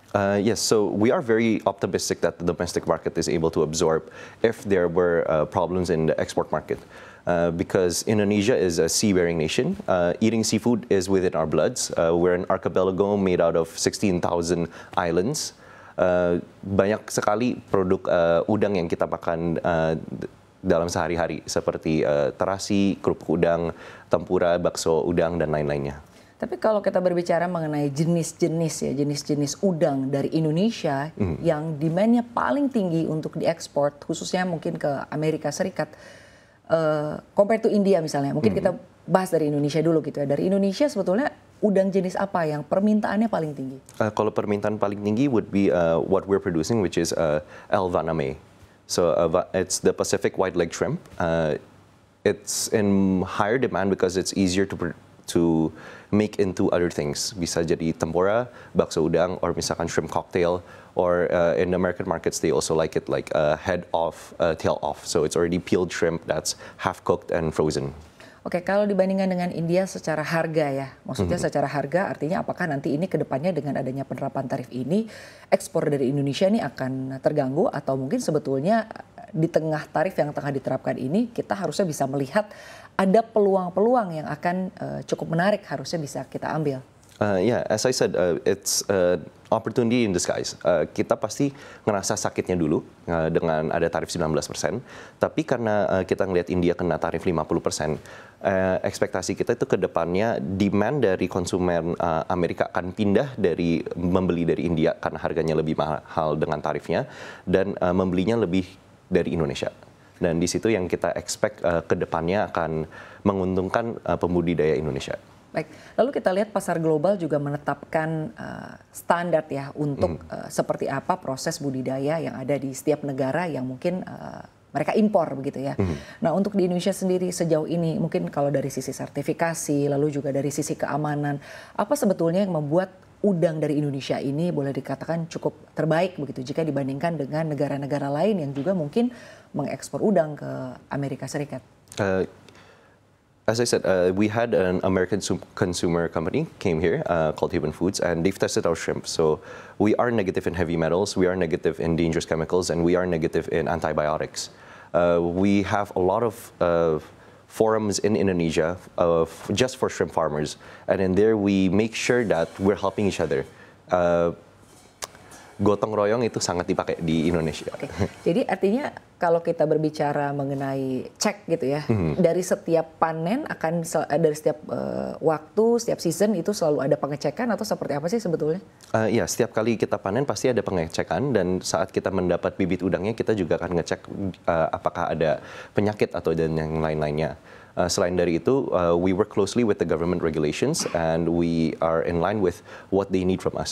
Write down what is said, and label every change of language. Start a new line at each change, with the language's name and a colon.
English: Yes, so we are very optimistic that the domestic market is able to absorb if there were problems in the export market. Because Indonesia is a sea-bearing nation. Eating seafood is within our bloods. We're an archipelago made out of 16,000 islands.
Indonesian: Banyak sekali produk udang yang kita makan dalam sehari-hari, seperti terasi, kerupuk udang, tempura, bakso udang, dan lain-lainnya. Tapi kalau kita berbicara mengenai jenis-jenis udang dari Indonesia yang demand-nya paling tinggi untuk diekspor, khususnya mungkin ke Amerika Serikat,
English: compared to India
Indonesian: misalnya, mungkin kita bahas dari Indonesia dulu gitu ya. Dari Indonesia sebetulnya udang jenis apa yang permintaannya paling tinggi? Kalau permintaan paling tinggi
English: would be what we're producing, which is L. vaname. So it's the Pacific white leg shrimp. It's in higher demand because it's easier to make into other things.
Indonesian: Bisa jadi tempura, bakso udang, or misalkan shrimp cocktail.
English: Or in the American markets, they also like it like head off, tail off. So it's already peeled shrimp that's half cooked and frozen.
Indonesian: Oke, kalau dibandingkan dengan India secara harga ya, maksudnya secara harga artinya apakah nanti ini ke depannya dengan adanya penerapan tarif ini, ekspor dari Indonesia ini akan terganggu atau mungkin sebetulnya di tengah tarif yang tengah diterapkan ini kita harusnya bisa melihat ada peluang-peluang yang akan cukup menarik harusnya bisa kita ambil?
English: Yeah, as I said, it's opportunity in disguise.
Indonesian: Kita pasti ngerasa sakitnya dulu dengan ada tarif 19%, tapi karena kita ngelihat India kena tarif 50%, ekspektasi kita itu ke depannya demand dari konsumen Amerika akan pindah dari membeli dari India karena harganya lebih mahal dengan tarifnya, dan membelinya lebih dari Indonesia. Dan di situ yang kita expect ke depannya akan menguntungkan pembudidaya Indonesia. Baik, lalu kita lihat pasar global juga menetapkan standar ya untuk seperti apa proses budidaya yang ada di setiap negara yang mungkin mereka impor begitu ya. Nah, untuk di Indonesia sendiri sejauh ini mungkin kalau dari sisi sertifikasi lalu juga dari sisi keamanan, apa sebetulnya yang membuat udang dari Indonesia ini boleh dikatakan cukup terbaik begitu jika dibandingkan dengan negara-negara lain yang juga mungkin mengekspor udang ke Amerika Serikat?
English: As I said, we had an American consumer company came here called Haven Foods, and they've tested our shrimp. So we are negative in heavy metals, we are negative in dangerous chemicals, and we are negative in antibiotics. We have a lot of forums in Indonesia just for shrimp farmers, and in there we make sure that we're helping each other.
Indonesian: Gotong royong itu sangat dipakai di Indonesia. Oke. Jadi artinya kalau kita berbicara mengenai cek gitu ya, dari setiap panen akan dari setiap waktu, setiap season itu selalu ada pengecekan atau seperti apa sih sebetulnya? Ya, setiap kali kita panen pasti ada pengecekan, dan saat kita mendapat bibit udangnya kita juga akan ngecek apakah ada penyakit atau dan yang lain-lainnya. Selain dari itu,
English: we work closely with the government regulations, and we are in line with what they need from us.